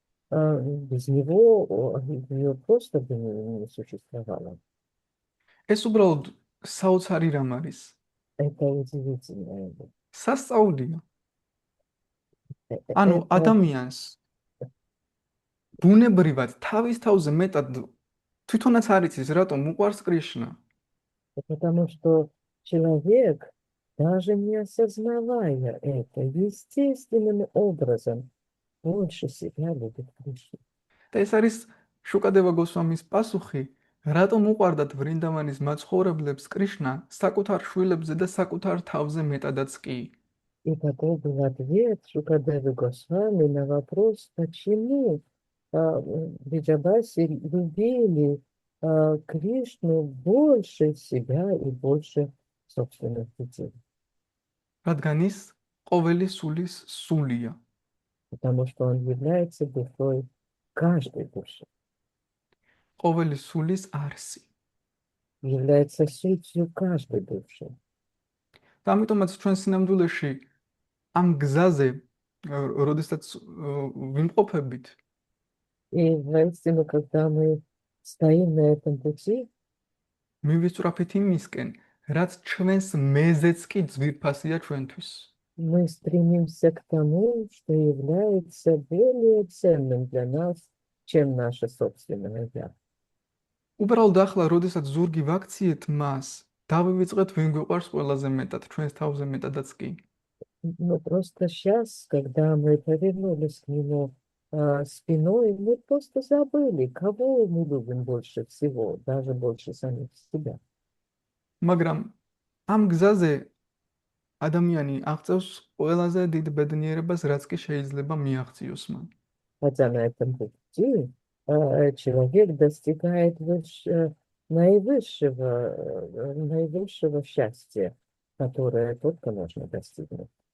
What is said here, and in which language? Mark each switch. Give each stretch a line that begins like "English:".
Russian: Без него ее просто бы не существовало.
Georgian: ეს უბრალოდ საოცარი რამ არის.
Russian: Это удивительно.
Georgian: სასწაულია. ანუ ადამიანს ბუნებრივად თავის თავზე მეტად თვითონაც არ იცის, რატომ უყვარს კრიშნა.
Russian: Потому что человек, даже не осознавая это, естественным образом больше себя любит Кришну.
Georgian: და ეს არის შუკადევა გოსვამის пасухи, რატომ უყვარდათ ვრინდავანის მაცხოვრებლებს კრიშნა საკუთარ შვილებზე და საკუთარ თავზე მეტადაც კი.
Russian: И такой был ответ Шукадевы Госвами на вопрос, почему Виджабаси любили Кришну больше себя и больше собственных детей.
Georgian: რადგან ის ყოველი სულის სულია.
Russian: Потому что он является душой каждой души.
Georgian: ყოველი სულის არსი.
Russian: Является сутью каждой души.
Georgian: და ამიტომაც ჩვენ სინამდვილეში ამ გზაზე, როდესაც ვიმყოფებით,
Russian: И воистину, когда мы стоим на этом пути,
Georgian: მივისწრაფით იმისკენ, რაც ჩვენს მეზეც კი ძვირფასია ჩვენთვის.
Russian: мы стремимся к тому, что является более ценным для нас, чем наше собственное «я».
Georgian: უბრალოდ ახლა, როდესაც ზურგი ვაქციეთ მას, დავივიწყეთ ვინ გვიყვარს ყველაზე მეტად, ჩვენს თავზე მეტადაც კი.
Russian: Но просто сейчас, когда мы повернулись к нему спиной, мы просто забыли, кого мы любим больше всего, даже больше самих себя.
Georgian: მაგრამ ამ гзაზე ადამიანი აღწევს ყველაზე დიდ ბედნიერებას, რაც კი შეიძლება მიაღწიოს მან.
Russian: Хотя на этом пути человек достигает наивысшего счастья, которое только можно достигнуть.